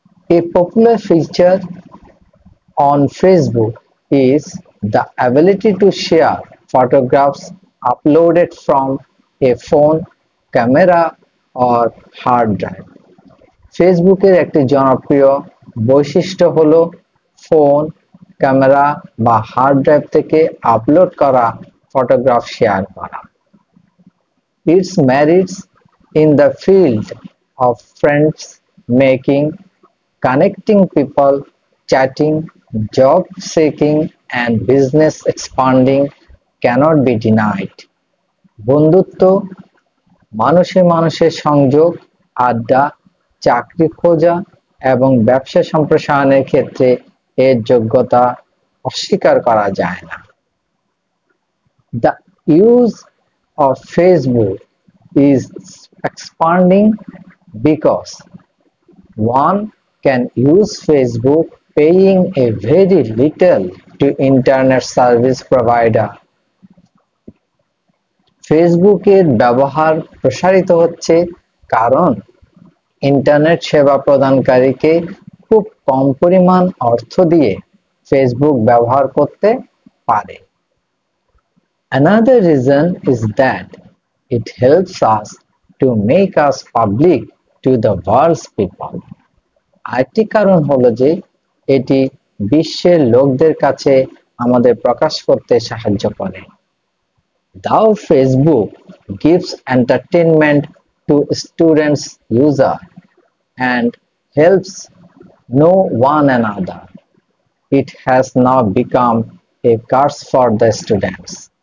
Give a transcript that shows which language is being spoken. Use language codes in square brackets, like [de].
[en] A popular feature on Facebook is the ability to share photographs uploaded from a phone, camera or hard drive. [bn] ফেসবুকের একটি জনপ্রিয় বৈশিষ্ট্য হলো phone, camera বা hard drive থেকে upload করা ফটোগ্রাফ শেয়ার করা। [en] Its merits in the field of friends making, connecting people, chatting, job seeking and business expanding cannot be denied. [bn] বন্ধুত্ব, মানুষের সংযোগ, আড্ডা, চাকরি খোঁজা এবং ব্যবসা সম্প্রসারণের ক্ষেত্রে এর যোগ্যতা অস্বীকার করা যায় না। [en] The use of Facebook is expanding because one can use Facebook paying a very little to internet service provider. [bn] ফেসবুকের ব্যবহার প্রসারিত হচ্ছে কারণ ইন্টারনেট সেবা প্রদানকারীকে খুব কম পরিমাণ অর্থ দিয়ে ফেসবুক ব্যবহার করতে পারে। [en] Another reason is that it helps us to make us public to the world's people. [bn] আরেকটি কারণ হলো যে এটি বিশ্বের লোকদের কাছে আমাদের প্রকাশ করতে সাহায্য করে। [en] Though Facebook gives entertainment to students user and helps know one another, it has now become a curse for the students.